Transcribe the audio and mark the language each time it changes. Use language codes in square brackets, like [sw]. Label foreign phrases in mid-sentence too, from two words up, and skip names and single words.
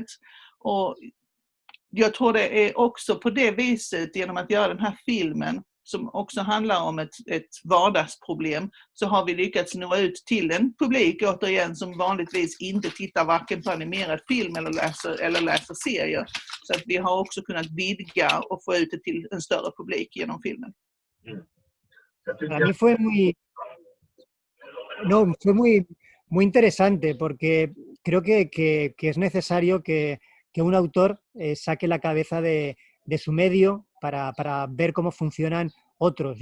[sv] Och jag tror det är också på det viset, genom att göra den här filmen som också handlar om ett vardagsproblem, så har vi lyckats nå ut till en publik återigen som vanligtvis inte tittar varken på animerad film eller läser serier. Så att vi har också kunnat vidga och få ut det till en större publik genom filmen. [es] Para mí fue muy interesante, porque creo que es necesario que un autor saque la cabeza de su medio para ver cómo funcionan otros.